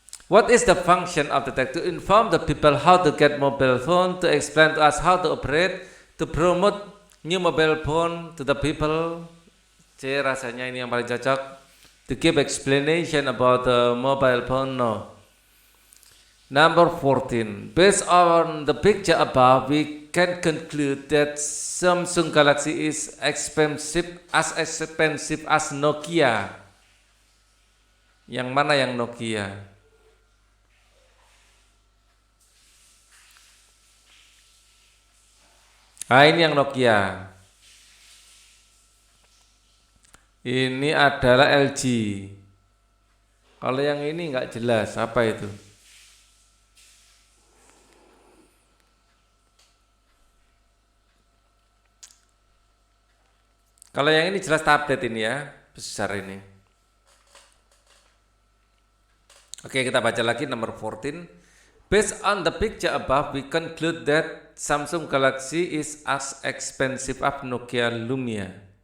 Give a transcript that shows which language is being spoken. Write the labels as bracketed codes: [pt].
[en] What is the function of the tech? To inform the people how to get mobile phone, to explain to us how to operate, to promote new mobile phone to the people. [id] Rasanya ini yang paling cocok. [en] To give explanation about the mobile phone, no. Number 14. Based on the picture above, we can conclude that Samsung Galaxy is expensive as Nokia. [id] Yang mana yang Nokia? Ini yang Nokia. Ini adalah LG. Kalau yang ini nggak jelas apa itu. Kalau yang ini jelas tablet ini ya, besar ini. Oke, kita baca lagi nomor 14. [en] Based on the picture above, we conclude that Samsung Galaxy is as expensive as Nokia Lumia.